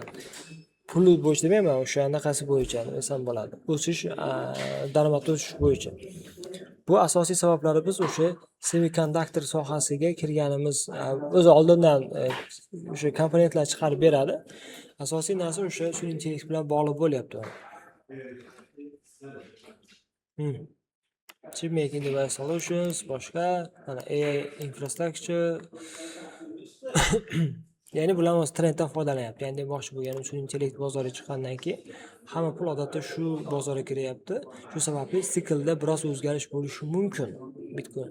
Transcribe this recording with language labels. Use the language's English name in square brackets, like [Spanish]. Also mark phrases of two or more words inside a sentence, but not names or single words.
[Uzbek] Pul bo'yicha demayman, o'sha anaqasi bo'yicha desam bo'ladi. O'sish, daromad o'sish bo'yicha. Bu asosiy sabablari biz o'sha semikonduktor sohasiga kirganimiz, o'zi oldindan o'sha komponentlar chiqarib beradi. Asosiy narsa o'sha sun'iy intellekt bilan bog'liq bo'lyapti. [English] Chip making device solutions, [Uzbek] boshqa mana [English] AI infrastructure. [Uzbek] Ya'ni bular o'z trenddan foydalanyapti. Ya'ni demoqchi bo'lganim, sun'iy intellekt bozoriga chiqqandan keyin hamma pul odatda shu bozorga kiryapti. Shu sababli siklda biroz o'zgarish bo'lishi mumkin Bitcoin.